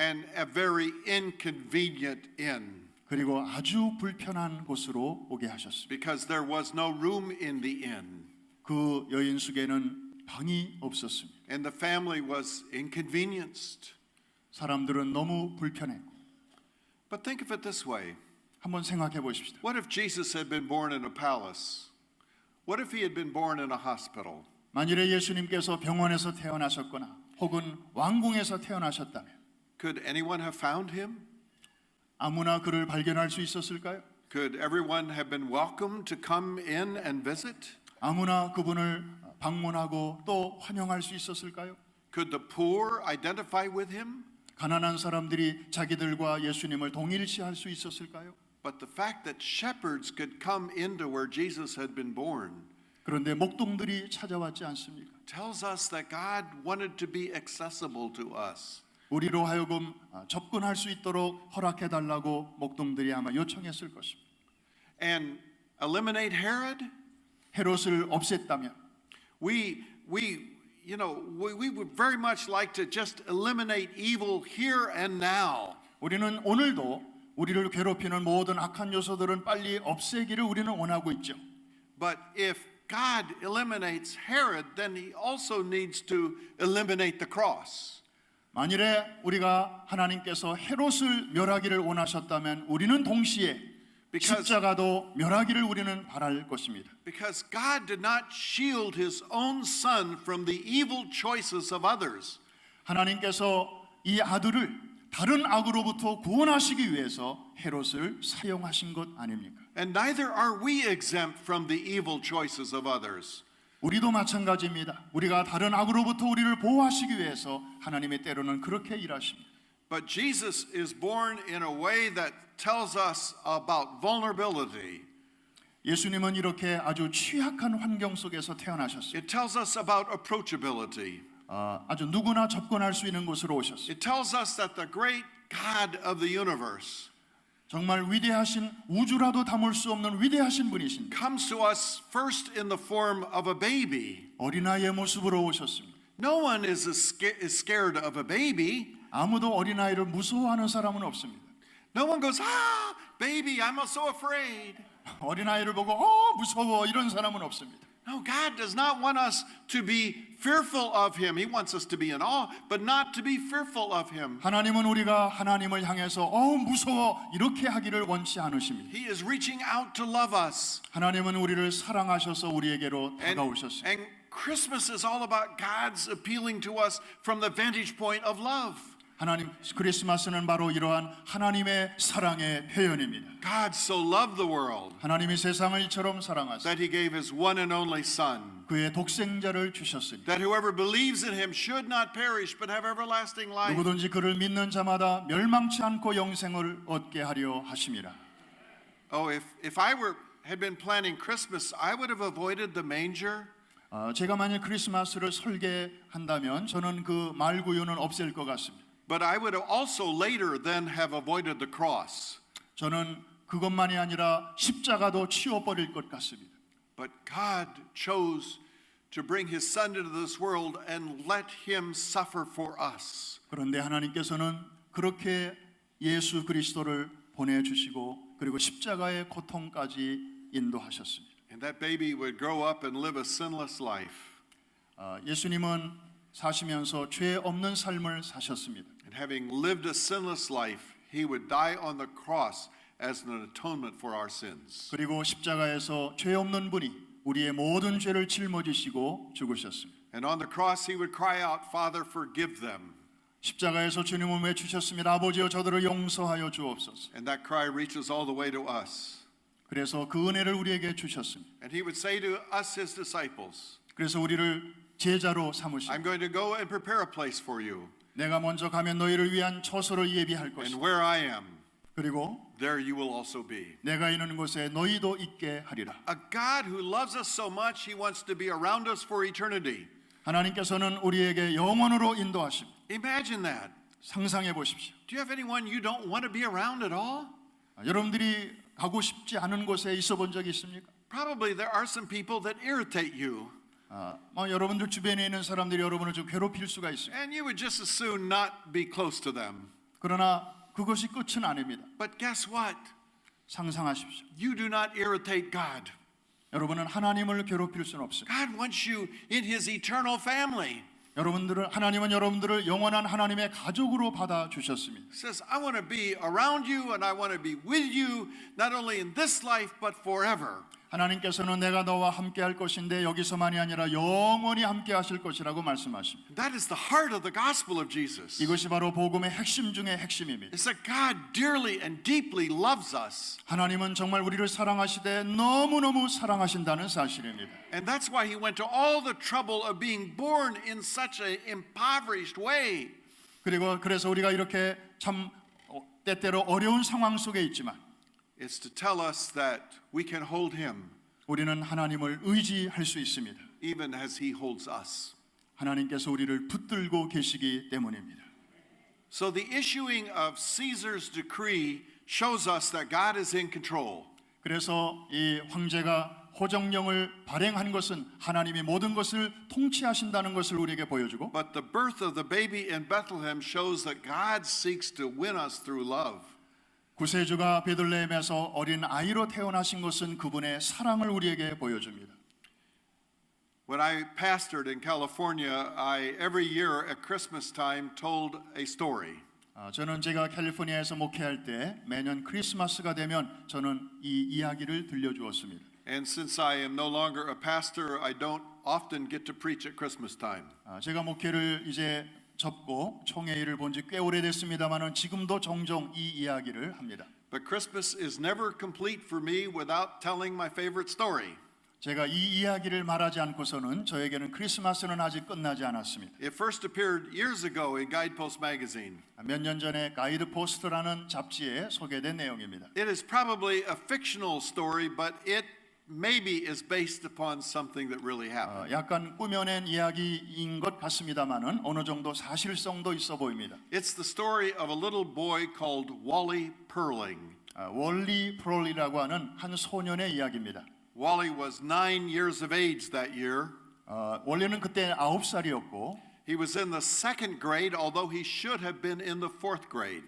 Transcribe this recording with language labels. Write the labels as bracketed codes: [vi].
[en] and a very inconvenient inn. [ko] 그리고 아주 불편한 곳으로 오게 하셨습니다. [en] because there was no room in the inn, [ko] 그 여인숙에는 방이 없었습니다. [en] and the family was inconvenienced. [ko] 사람들은 너무 불편했고. [en] But think of it this way. [ko] 한번 생각해 보십시다. [en] What if Jesus had been born in a palace? What if he had been born in a hospital? [ko] 만일에 예수님께서 병원에서 태어나셨거나 혹은 왕궁에서 태어나셨다면 [en] Could anyone have found him? [ko] 아무나 그를 발견할 수 있었을까요? [en] Could everyone have been welcome to come in and visit? [ko] 아무나 그분을 방문하고 또 환영할 수 있었을까요? [en] Could the poor identify with him? [ko] 가난한 사람들이 자기들과 예수님을 동일시할 수 있었을까요? [en] But the fact that shepherds could come into where Jesus had been born [ko] 그런데 목동들이 찾아왔지 않습니까? [en] tells us that God wanted to be accessible to us. [ko] 우리로 하여금 접근할 수 있도록 허락해 달라고 목동들이 아마 요청했을 것입니다. [en] And eliminate Herod? [ko] 헤롯을 없앴다면 [en] We would very much like to just eliminate evil here and now. [ko] 우리는 오늘도 우리를 괴롭히는 모든 악한 요소들은 빨리 없애기를 우리는 원하고 있죠. [en] But if God eliminates Herod, then he also needs to eliminate the cross. [ko] 만일에 우리가 하나님께서 헤롯을 멸하기를 원하셨다면 우리는 동시에 십자가도 멸하기를 우리는 바랄 것입니다. [en] Because God did not shield his own son from the evil choices of others. [ko] 하나님께서 이 아들을 다른 악으로부터 구원하시기 위해서 헤롯을 사용하신 것 아닙니까? [en] And neither are we exempt from the evil choices of others. [ko] 우리도 마찬가지입니다. 우리가 다른 악으로부터 우리를 보호하시기 위해서 하나님의 때로는 그렇게 일하십니다. [en] But Jesus is born in a way that tells us about vulnerability. [ko] 예수님은 이렇게 아주 취약한 환경 속에서 태어나셨어요. [en] It tells us about approachability. [ko] 아주 누구나 접근할 수 있는 곳으로 오셨어요. [en] It tells us that the great God of the universe [ko] 정말 위대하신 우주라도 담을 수 없는 위대하신 분이십니다. [en] comes to us first in the form of a baby. [ko] 어린아이의 모습으로 오셨습니다. [en] No one is scared of a baby. [ko] 아무도 어린아이를 무서워하는 사람은 없습니다. [en] No one goes, baby, I'm so afraid. [ko] 어린아이를 보고 무서워 이런 사람은 없습니다. [en] No, God does not want us to be fearful of him. He wants us to be in awe, but not to be fearful of him. [ko] 하나님은 우리가 하나님을 향해서 무서워 이렇게 하기를 원치 않으십니다. [en] He is reaching out to love us. [ko] 하나님은 우리를 사랑하셔서 우리에게로 다가오셨습니다. [en] And Christmas is all about God's appealing to us from the vantage point of love. [ko] 하나님 크리스마스는 바로 이러한 하나님의 사랑의 표현입니다. [en] God so loved the world [ko] 하나님이 세상을 이처럼 사랑하사 [en] that he gave his one and only son, [ko] 그의 독생자를 주셨으니 [en] that whoever believes in him should not perish but have everlasting life. [ko] 누구든지 그를 믿는 자마다 멸망치 않고 영생을 얻게 하려 하심이라. [en] Oh, if I had been planning Christmas, I would have avoided the manger. [ko] 제가 만약 크리스마스를 설계한다면 저는 그 말구유는 없앨 것 같습니다. [en] But I would have also later then have avoided the cross. [ko] 저는 그것만이 아니라 십자가도 치워버릴 것 같습니다. [en] But God chose to bring his son into this world and let him suffer for us. [ko] 그런데 하나님께서는 그렇게 예수 그리스도를 보내주시고 그리고 십자가의 고통까지 인도하셨습니다. [en] And that baby would grow up and live a sinless life. [ko] 예수님은 사시면서 죄 없는 삶을 사셨습니다. [en] And having lived a sinless life, he would die on the cross as an atonement for our sins. [ko] 그리고 십자가에서 죄 없는 분이 우리의 모든 죄를 짊어지시고 죽으셨습니다. [en] And on the cross he would cry out, Father, forgive them. [ko] 십자가에서 주님은 외치셨습니다. 아버지여 저들을 용서하여 주옵소서. [en] And that cry reaches all the way to us. [ko] 그래서 그 은혜를 우리에게 주셨습니다. [en] And he would say to us, his disciples, [ko] 그래서 우리를 제자로 삼으시고 [en] I'm going to go and prepare a place for you. [ko] 내가 먼저 가면 너희를 위한 처소를 예비할 [en] And [ko] 것이다. [en] where I am, [ko] 그리고 [en] there you will also be. [ko] 내가 있는 곳에 너희도 있게 하리라. [en] A God who loves us so much, he wants to be around us for eternity. [ko] 하나님께서는 우리에게 영원으로 인도하십니다. [en] Imagine that. [ko] 상상해 보십시오. [en] Do you have anyone you don't want to be around at all? [ko] 여러분들이 가고 싶지 않은 곳에 있어 본 적이 있습니까? [en] Probably there are some people that irritate you. [ko] 여러분들 주변에 있는 사람들이 여러분을 좀 괴롭힐 수가 있습니다. [en] And you would just as soon not be close to them. [ko] 그러나 그것이 끝은 아닙니다. [en] But guess what? [ko] 상상하십시오. [en] You do not irritate God. [ko] 여러분은 하나님을 괴롭힐 수는 없습니다. [en] God wants you in His eternal family. [ko] 하나님은 여러분들을 영원한 하나님의 가족으로 받아 주셨습니다. [en] He says, I want to be around you and I want to be with you, not only in this life, but forever. [ko] 하나님께서는 내가 너와 함께 할 것인데 여기서만이 아니라 영원히 함께 하실 것이라고 말씀하십니다. [en] That is the heart of the gospel of Jesus. [ko] 이것이 바로 복음의 핵심 중의 핵심입니다. [en] It's that God dearly and deeply loves us. [ko] 하나님은 정말 우리를 사랑하시되 너무너무 사랑하신다는 사실입니다. [en] And that's why He went to all the trouble of being born in such an impoverished way. [ko] 그래서 우리가 이렇게 참 때때로 어려운 상황 속에 있지만 [en] It's to tell us that we can hold Him [ko] 우리는 하나님을 의지할 수 있습니다. [en] even as He holds us. [ko] 하나님께서 우리를 붙들고 계시기 때문입니다. [en] So the issuing of Caesar's decree shows us that God is in control. [ko] 그래서 이 황제가 호정령을 발행한 것은 하나님이 모든 것을 통치하신다는 것을 우리에게 보여주고 [en] But the birth of the baby in Bethlehem shows that God seeks to win us through love. [ko] 구세주가 베들레헴에서 어린 아이로 태어나신 것은 그분의 사랑을 우리에게 보여줍니다. [en] When I pastored in California, I every year at Christmas time told a story. [ko] 저는 제가 캘리포니아에서 목회할 때 매년 크리스마스가 되면 저는 이 이야기를 들려주었습니다. [en] And since I am no longer a pastor, I don't often get to preach at Christmas time. [ko] 제가 목회를 이제 접고 총회의를 본 지 꽤 오래됐습니다만은 지금도 종종 이 이야기를 합니다. [en] But Christmas is never complete for me without telling my favorite story. [ko] 제가 이 이야기를 말하지 않고서는 저에게는 크리스마스는 아직 끝나지 않았습니다. [en] It first appeared years ago in Guidepost magazine. [ko] 몇 년 전에 가이드 포스트라는 잡지에 소개된 내용입니다. [en] It is probably a fictional story, but it maybe is based upon something that really happened. [ko] 약간 꾸며낸 이야기인 것 같습니다만은 어느 정도 사실성도 있어 보입니다. [en] It's the story of a little boy called Wally Perling. [ko] 월리 프롤리라고 하는 한 소년의 이야기입니다. [en] Wally was 9 years of age that year. [ko] 원래는 그때 9살이었고 [en] He was in the second grade, although he should have been in the fourth grade.